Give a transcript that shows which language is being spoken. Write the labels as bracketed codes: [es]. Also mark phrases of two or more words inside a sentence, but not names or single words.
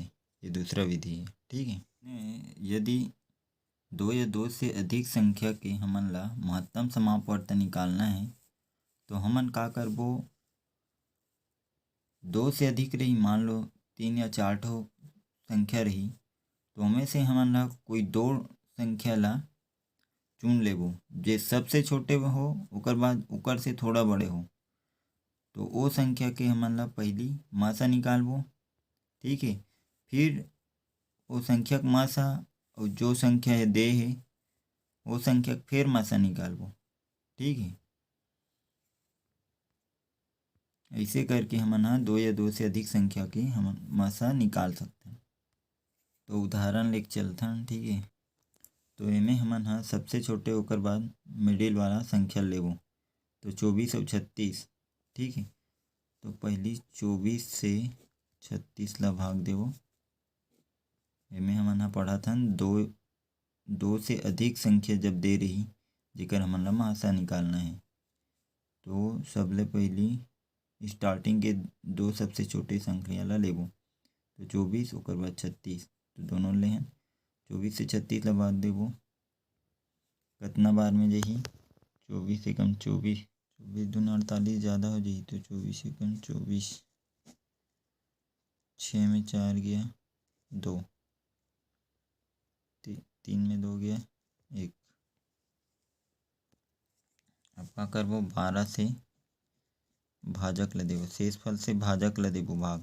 [hne] ये दूसरा विधि है। ठीक है, यदि 2 या 2 से अधिक संख्या के हमन ला महत्तम समापवर्त निकालना है, तो हमन का करबो, 2 से अधिक रही, मान लो 3 या 4 ठो संख्या रही, तो हमें से हमन ला कोई 2 संख्या ला चुन लेबो जे सबसे छोटे हो, ओकर बाद ओकर से थोड़ा बड़े हो। तो वो संख्या के हमन ला पहली मासा निकालबो। ठीक है, फिर वो संख्या के मासा और जो संख्या है दे है वो संख्या फिर मासा निकालबो। ठीक है, ऐसे करके हमन हा 2 या 2 से अधिक संख्या के हम मासा निकाल सकते हैं। तो उदाहरण लेके चलथन। ठीक है, तो एमे हमन हा सबसे छोटे ओकर बाद मिडिल वाला संख्या लेबो। तो 24 और 36। ठीक है, तो पहली 24 से 36 ला भाग देबो। एमे हमन हा पढ़त हन 2 से अधिक संख्या जब दे रही जेकर हमन ला मासा निकालना है, तो सबले पहली स्टार्टिंग के 2 सबसे छोटे संख्या ला लेबो। तो 24 ओकर बाद 36, तो दोनों ले हैं। 24 से 36 ला भाग देबो, कतना बार में जाही, 24 एकम 24, 24 दूना 48, ज़्यादा हो जाही। तो 24 एकम 24, 6 में 4 गया 2, 3 में 2 गया 1। अब का करबो, 12 से भाजक ला देबो, शेष फल से भाजक ला देबो भाग।